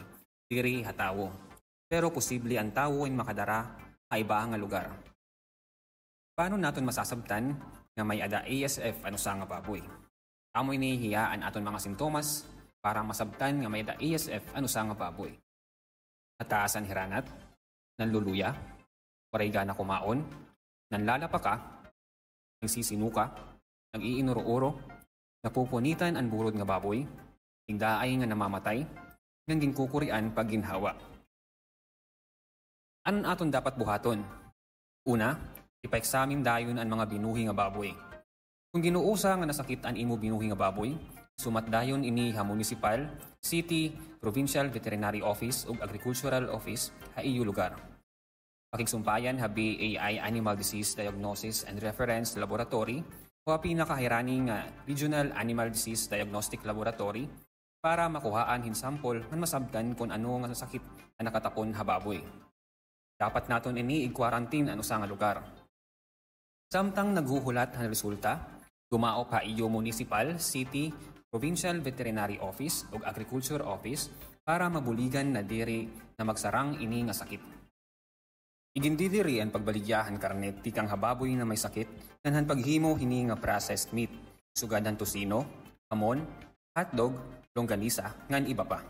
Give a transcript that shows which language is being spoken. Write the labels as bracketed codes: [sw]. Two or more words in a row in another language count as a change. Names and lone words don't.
[war] Diri hatawo. Pero posible ang tawo ay makadara sa iba nga lugar. Paano naton masasabtan nga may ada ASF ano sa nga baboy? Amoy ni hiyaan aton mga sintomas para masabtan nga may ada ASF ano sa nga baboy. Nataasan hiranat, nanluluya, waray gana kumaon, nanlalapa ka, nagsisinuka, nag-iinuro-uro, napupunitan ang burod nga baboy, higdaay nga namamatay, nang ginkukurian pag ginhawa. Anon aton dapat buhaton? Una, ipaeksamin dayon ang mga binuhi nga baboy. Kung ginuusa nga nasakit ang imo binuhi nga baboy, sumat dayon ini ha municipal, city, provincial veterinary office ug agricultural office ha iyo lugar. Pakigsumpayan ha BAI Animal Disease Diagnosis and Reference Laboratory o pinakahirani nga Regional Animal Disease Diagnostic Laboratory para makuhaan hin sample nga masabtan kung ano nga sakit na nakatapon ha baboy. Dapat naton ini i-quarantine ano sa nga lugar. Samtang naghuhulat ang resulta, dumaop ha iyo municipal, city, provincial veterinary office ug agriculture office para mabuligan na diri na magsarang ini nga sakit. Igindidiri ang pagbaligyahan karnet tikang hababoy na may sakit nanhan paghimo hini nga processed meat, sugadan tosino, hamon, hotdog, longganisa, ngan iba pa.